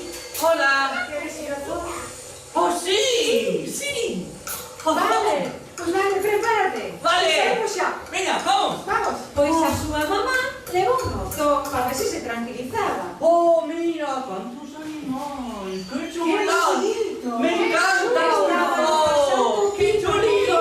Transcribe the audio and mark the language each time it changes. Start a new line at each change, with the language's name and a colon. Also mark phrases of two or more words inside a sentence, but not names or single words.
Spanish: Hola!
Galician: Queres ir a todo?
Spanish: Oh, sí! Sí! Vale, pues vale, prepárate. Vale.
Galician: Saímos xa.
Spanish: Venga, vamos! Vamos.
Galician: Pois a súa mamá levou un ozo para ver se tranquilizaba.
Spanish: Oh, mira, cuántos animales! ¡Qué chulada! bonito. ¡Me encanta! Oh, ¡qué chulito!